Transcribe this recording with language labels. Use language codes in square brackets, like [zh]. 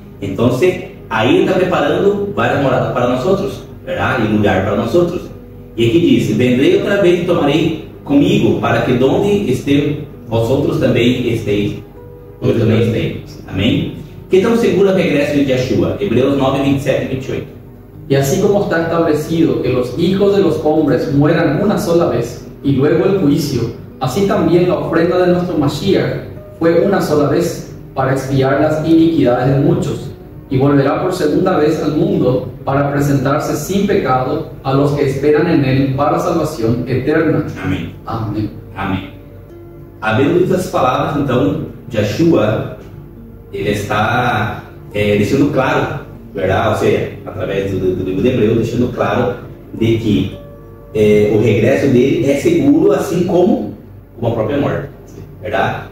[pt] Então, aí está preparando várias moradas para nós outros, verdade? E lugar para nós outros. E aqui diz: vendrei outra vez e tomarei comigo, para que donde esteja, vós outros também esteis. Eu também esteja. Amém? Que tão seguro o regresso de Yeshua? Hebreus 9, 27 y 28. [es] Y así como está establecido que los hijos de los hombres mueran una sola vez y luego el juicio, así también la ofrenda de nuestro Mashiach fue una sola vez para expiar las iniquidades de muchos, y volverá por segunda vez al mundo para presentarse sin pecado a los que esperan en él para salvación eterna. [pt] Amém. Amém. Amém. Havendo essas palavras, então, Yeshua, ele está deixando claro, verdade? Ou seja, através do livro de Hebreus, deixando claro de que o regresso dele é seguro, assim como a própria morte, verdade?